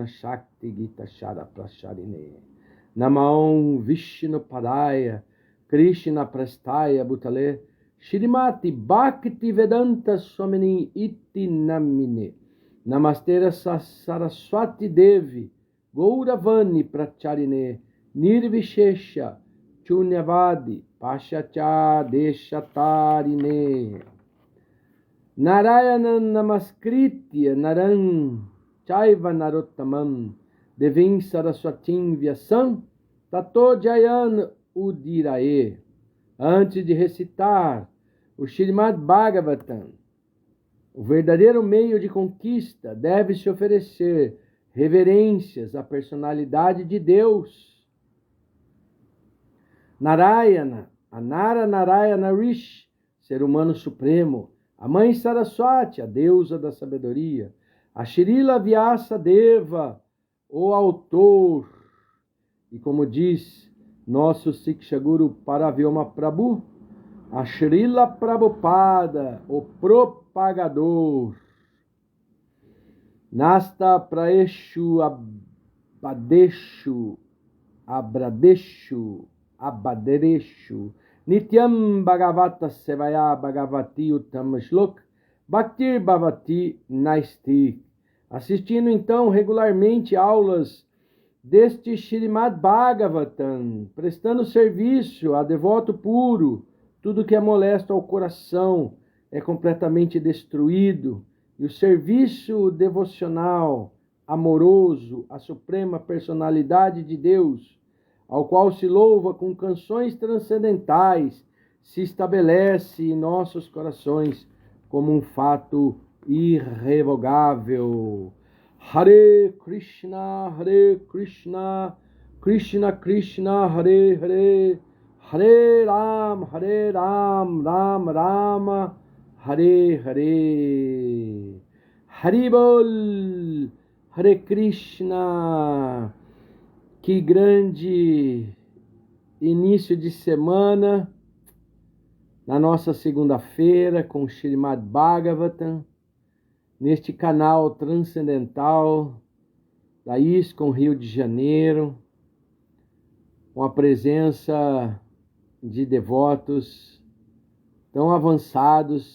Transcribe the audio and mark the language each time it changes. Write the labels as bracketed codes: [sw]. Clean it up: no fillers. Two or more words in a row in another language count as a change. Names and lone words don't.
[sa] शक्ति गीत शर प्रचारिणे नमो विष्णु पादाय कृष्ण प्रेष्ठाय भूतले श्रीमते भक्ति वेदान्त स्वामिन् इति नामिने नमस्ते सरस्वती देवे गौरवाणी प्रचारिणे निर्विशेष शून्यवादि पाश्चात्य देशतारिणे. नारायणं नमस्कृत्य नरं चैव नरोत्तमम् देवीं सरस्वतीं व्यासं ततो जयम् उदीरयेत्. [pt] Antes de recitar o Srimad Bhagavatam, o verdadeiro meio de conquista deve-se oferecer reverências à personalidade de Deus. Narayana, a Nara Narayana Rishi, ser humano supremo, a mãe Saraswati, a deusa da sabedoria, a Srila Vyasa Deva, o autor, e como diz nosso Siksha Guru Paravyoma Prabhu, a Srila Prabhupada, o propagador. [sa] नष्ट प्रायेषु अभद्रेषु अभद्रेषु नित्यं भागवत सेवया भगवति उत्तम श्लोके भक्तिर् भवति नैष्ठिकी. [pt] Assistindo então regularmente aulas deste Srimad Bhagavatam, prestando serviço a devoto puro, tudo que é molesto ao coração é completamente destruído, e o serviço devocional amoroso, a suprema personalidade de Deus, ao qual se louva com canções transcendentais, se estabelece em nossos corações como um fato irrevogável. [sa] हरे कृष्ण कृष्ण कृष्ण हरे हरे हरे राम राम राम हरे हरे. हरिबोल हरे कृष्ण. [pt] Que grande início de semana, na nossa segunda-feira, com o Srimad Bhagavatam, neste canal transcendental da ISKCON Rio de Janeiro, com a presença de devotos tão avançados.